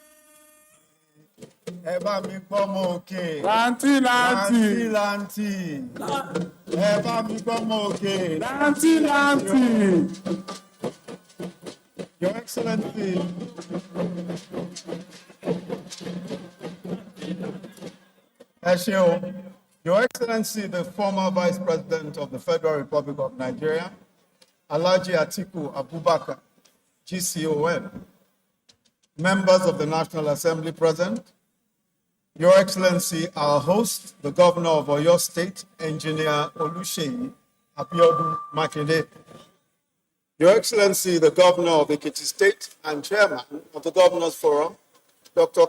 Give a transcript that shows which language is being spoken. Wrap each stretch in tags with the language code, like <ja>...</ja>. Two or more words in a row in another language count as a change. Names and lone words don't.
<yo>Ẹ bá mi gbọ́ mọ́ òkè. Láǹtì láǹtì. Láǹtì láǹtì. Ẹ bá mi gbọ́ mọ́ òkè. Láǹtì láǹtì.</yo> <en>Your Excellency.</en> <yo>Ẹ ṣé o.</yo> <en>Your Excellency, the former Vice President of the Federal Republic of Nigeria, Alhaji Atiku Abubakar, GCON, members of the National Assembly present, Your Excellency, our host, the Governor of Oyo State, Engineer Oluseyi Abiodun Makinde, Your Excellency, the Governor of Ekiti State and Chairman of the Governors Forum, Dr.</en>